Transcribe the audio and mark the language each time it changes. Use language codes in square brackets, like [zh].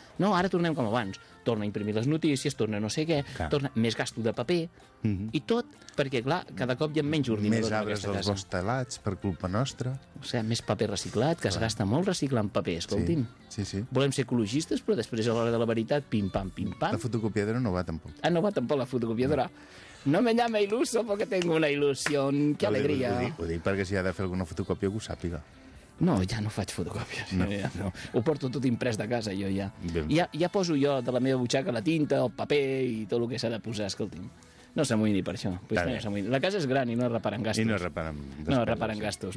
[ca] No, ara tornem com abans. Torna a imprimir les notícies, torna no sé què, torna més gasto de paper, i tot perquè, clar, cada cop hi ha menys ordinador en aquesta casa. Més arbres dels hostalats, per culpa nostra. O sigui, més paper reciclat, que clar. Es gasta molt reciclant paper, escolti'm. Sí. Volem ser ecologistes, però després, a l'hora de la veritat, pim-pam. La fotocopiadora no va tampoc. Ah, no va tampoc la fotocopiadora. [es] No me llame iluso porque tengo una ilusión. Qué alegría. [ca] Ho dic perquè si ha de fer alguna fotocòpia, que ho sàpiga. No, ja no faig fotocòpies. No. Ho porto tot imprès de casa, jo ja. Ja poso jo de la meva butxaca la tinta, el paper i tot el que s'ha de posar, escolti'm. No s'amoïni per això. La casa és gran i no reparen gastos.